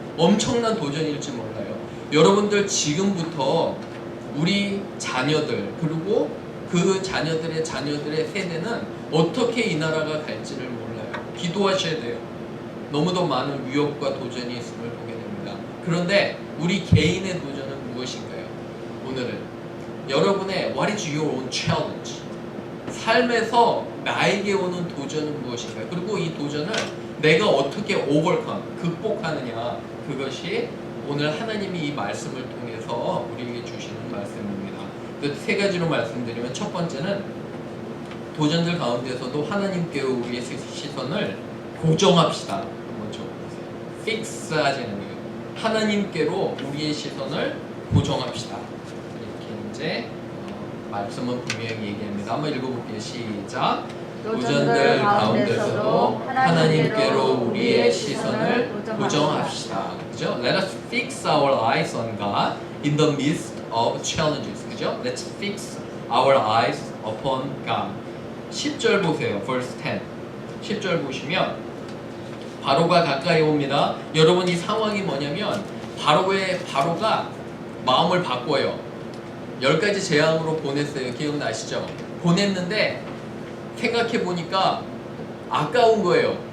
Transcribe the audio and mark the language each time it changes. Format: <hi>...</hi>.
<ko>엄청난 도전일지 몰라요. 여러분들 지금부터 우리 자녀들, 그리고 그 자녀들의 세대는 어떻게 이 나라가 갈지를 몰라요. 기도하셔야 돼요. 너무도 많은 위협과 도전이 있음을 보게 됩니다. 그런데 우리 개인의 도전은 무엇인가요? 오늘은 여러분의</ko> <en>What is your own challenge?</en> <ko>삶에서 나에게 오는 도전은 무엇인가요? 그리고 이 도전을 내가 어떻게 overcome, 극복하느냐, 그것이 오늘 하나님이 이 말씀을 통해서 우리에게 주시는 말씀입니다. 그 세 가지로 말씀드리면, 첫 번째는 도전들 가운데서도 하나님께 우리의 시선을 고정합시다. 한번 적어보세요. fix 하시는 거예요. 하나님께로 우리의 시선을 고정합시다. 이렇게 이제 말씀은 분명히 얘기합니다. 한번 읽어볼게요. 시작. 도전들 가운데서도 하나님께로 우리의 시선을 고정합시다. 그죠?</ko> <en>Let us fix our eyes on God in the midst of challenges. 그죠? Let's fix our eyes upon God.</en> <ko>10절 보세요.</ko> <en>verse 10.</en> <ko>10절 보시면 바로가 가까이 옵니다. 여러분, 이 상황이 뭐냐면 바로가 마음을 바꿔요. 10가지 재앙으로 보냈어요. 기억나시죠? 보냈는데 생각해 보니까 아까운 거예요.</ko>